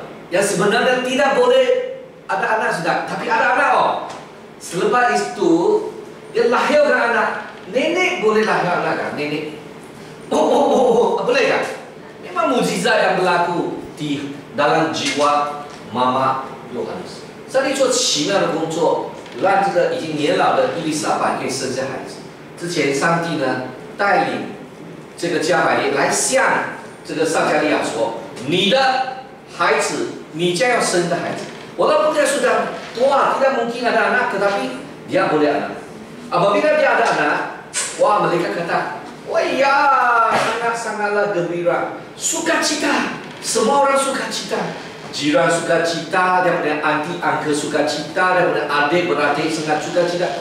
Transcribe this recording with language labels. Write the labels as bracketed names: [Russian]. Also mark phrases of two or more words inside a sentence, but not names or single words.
[Malay] Yang sebenarnya tidak boleh ada anak sudah, tapi ada anak Selepas itu dia lahirkan anak. Nenek boleh lahir anak kan? Nenek. Boleh kan? Memang mukjizat yang berlaku di dalam jiwa Mama Yohanes。 [Chinese] 上帝做奇妙的工作，让这个已经年老的伊丽莎白可以生下孩子。之前，上帝呢带领这个加百列来向这个撒迦利亚说：“你的孩子，你将要生的孩子。” [Malay] Walaupun dia sudah tua, tidak mungkin ada anak, tetapi dia boleh anak. Apabila dia ada anak, wah mereka kata, wah ya, sangat-sangatlah gembira, sukacita, semua orang sukacita. Jiran sukacita, dia punya auntie, uncle sukacita, dia punya adik beradik sangat sukacita.